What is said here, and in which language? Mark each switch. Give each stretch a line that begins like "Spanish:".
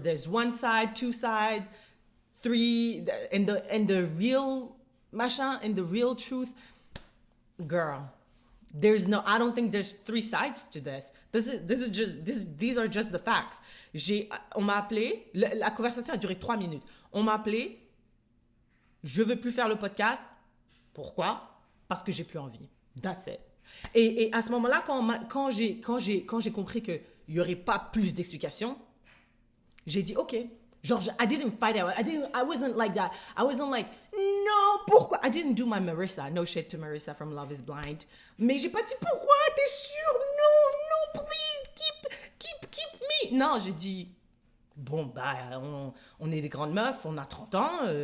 English: There's 1 side, 2 sides, 3, and the real machin, and the real truth, girl, I don't think there's 3 sides to this. These are just the facts.
French: On m'a appelé, la conversation a duré 3 minutes. On m'a appelé, je veux plus faire le podcast. Pourquoi? Parce que j'ai plus envie.
English: That's it.
French: Et à ce moment-là, quand j'ai compris qu'il n'y aurait pas plus d'explications, j'ai dit OK.
English: Genre, I didn't fight it. I wasn't like that. I wasn't like,
French: non, pourquoi?
English: I didn't do my Marissa. No shit to Marissa from Love is Blind.
French: Mais j'ai pas dit pourquoi, t'es sûre? Non,
English: please, keep me.
French: Non, j'ai dit, bon, bah, on est des grandes meufs, on a 30 ans.